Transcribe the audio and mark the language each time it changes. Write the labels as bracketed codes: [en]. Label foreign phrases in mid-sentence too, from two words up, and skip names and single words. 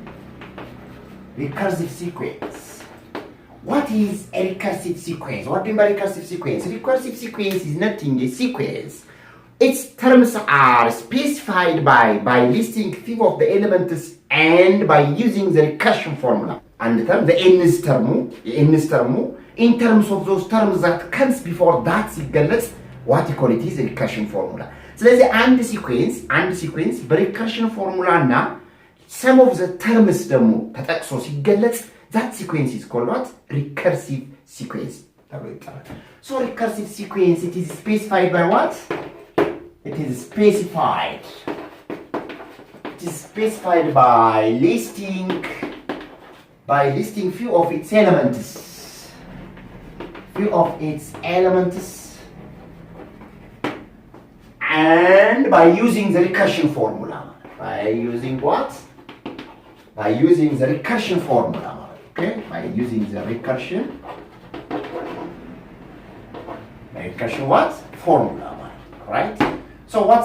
[en] sequence what is a recursive sequence what do you mean by recursive sequence recursive sequence is nothing a sequence its terms are specified by listing few of the elements and by using the recursion formula and the term the nth term in terms of those terms that comes before that ሲገለጽ what you call it is a recursion formula [am] ስለዚህ አንድ ሲኩዌንስ በሪከርሽን ፎርሙላ እና [en] some of the terms ደግሞ ተጠቅሶ ሲገለጽ that sequence is called what recursive sequence [am] ተብሎ ይጠራል [en] so recursive sequence it is specified by what it is specified by listing few of its elements and by using the recursion formula by using what by using the recursion formula okay by using the recursion what formula right so what's